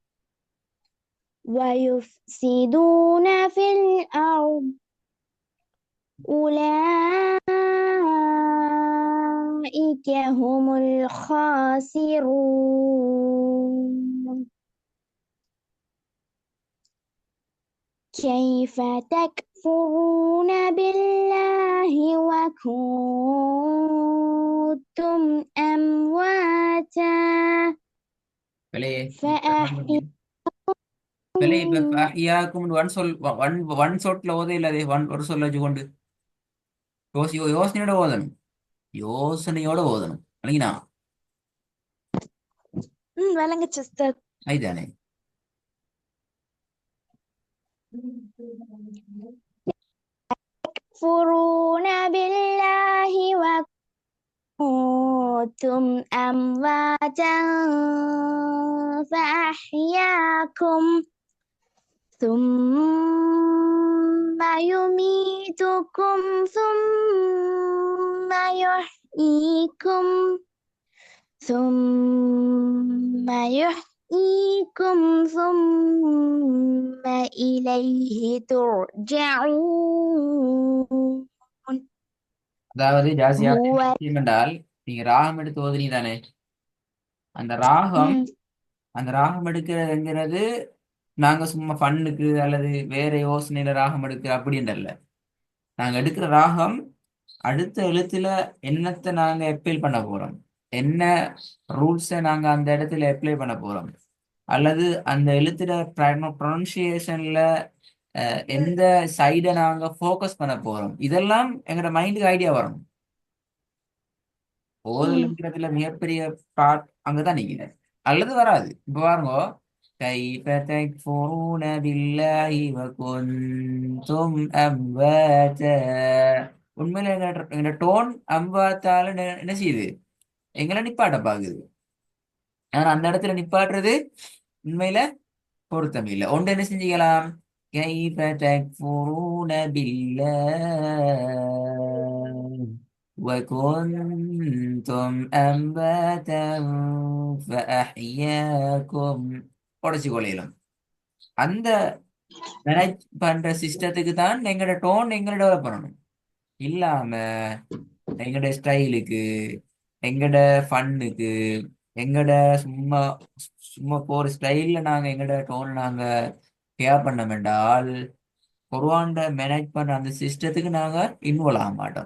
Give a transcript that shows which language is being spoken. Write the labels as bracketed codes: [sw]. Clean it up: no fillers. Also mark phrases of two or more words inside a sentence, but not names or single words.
[ar] ويفسدون في الأرض أولئك هم الخاسرون كيف تكفرون بالله وكنتم أمواتا [ta] பிழையே [ar] فأحياكم [ta] பிழை. இப்ப அஹ்யாக்கும் ஒன் சொட்ல ஓதே இல்லாதே ஒரு சொல்ல வச்சுக்கொண்டு யோசனையோட ஓதணும். யோசனையோட ஓதணும் இல்லைங்களா? விளங்குச்சு உஸ்தாத். அதுதானே. [ar] تكفرون بالله وكنتم أمواتا فأحياكم ثم يميتكم ثم يحييكم ثم ثم إليه ترجعون [ta] அதாவது ஜாசியா என்ன [ar] هو [ta] விஷயம் என்றால், நீங்க ராகம் எடுத்து ஓதுனீ தானே. அந்த ராகம் ம், அந்த ராகம் எடுக்கிறதுங்கிறது நாங்க சும்மா ஃபன்னுக்கு அல்லது வேற யோசனையில ராகம் எடுக்கிற அப்படின்றல்ல. நாங்க எடுக்கிற ராகம் அடுத்த எழுத்துல என்னத்தை நாங்க அப்ளை பண்ண போறோம், என்ன ரூல்ஸை நாங்க அந்த இடத்துல அப்ளை பண்ண போறோம், அல்லது அந்த எழுத்துல ப்ரொனன்சியேஷன்ல எந்த சைடை நாங்க ஃபோக்கஸ் பண்ண போறோம், இதெல்லாம் எங்களோட மைண்டுக்கு ஐடியா வரும். ம், ஓதல்ங்கிறதுல மிகப்பெரிய பார்ட் அங்கதான் நிக்குது. அல்லது வராது. இப்ப பாருங்க, [ar] كيف تكفرون بالله وكنتم أمواتا. [ta] உண்மையில எங்க டோன் அம்பாத்தால என்ன செய்யுது, எங்களை நிப்பாட்ட பாக்குது. ஆனா அந்த இடத்துல நிப்பாட்டுறது உண்மையில பொருத்தம் இல்லை. ஒன்று என்ன செஞ்சுக்கலாம், [ar] كيف تكفرون بالله وكنتم أمواتا فأحياكم. [ta] உடச்சு கொள்ளையிலும் அந்த மேனேஜ் பண்ற சிஸ்டத்துக்கு தான் எங்களோட டோன் எங்களை டெவலப் பண்ணணும். இல்லாம எங்கட ஸ்டைலுக்கு, எங்கட ஃபன்னுக்கு, எங்கட சும்மா சும்மா போற ஸ்டைல்ல நாங்க எங்கட டோன் நாங்க கேர் பண்ண வேண்டால் குர்ஆன்ட மேனேஜ் பண்ற அந்த சிஸ்டத்துக்கு நாங்க இன்வால்வ் ஆக மாட்டோம்.